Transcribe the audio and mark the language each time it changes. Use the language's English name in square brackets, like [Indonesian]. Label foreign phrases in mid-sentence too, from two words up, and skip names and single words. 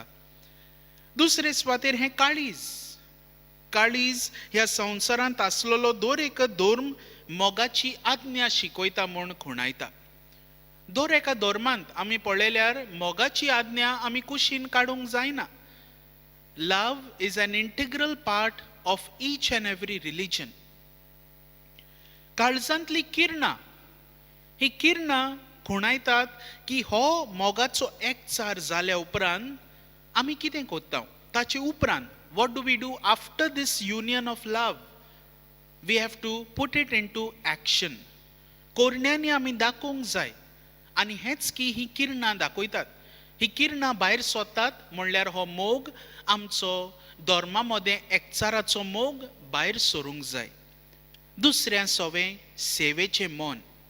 [Konkani] दुसरे सुवातेर हें काळीज. काळीज ह्या संवसारांत आसलेलो दर एक धर्म मोगाची आज्ञा शिकयता म्हूण खुणायता. दर एका धर्मांत आमी पळयल्यार मोगाची आज्ञा आमी कुशीन काडूंक जायना. [English] love is an integral part of each and every religion. [Konkani] काळजांतली किरणां, ही किरणां खुणायतात की हो मोगाचो एकचार जाल्या उपरांत आमी कितें कोत्ता. ताचे उपरांत [English] what do we do after this union of love? we have to put it in to action. [Konkani] कोरण्यांनी आमी दाखोवंक जाय. आनी हेंच की ही किरणां दाखयतात. ही किरणां भायर सोदतात म्हणल्यार हो मोग, आमचो धर्मा मदें एकचाराचो मोग भायर सरूंक जाय. दुसऱ्या सवें सेवेचें मन.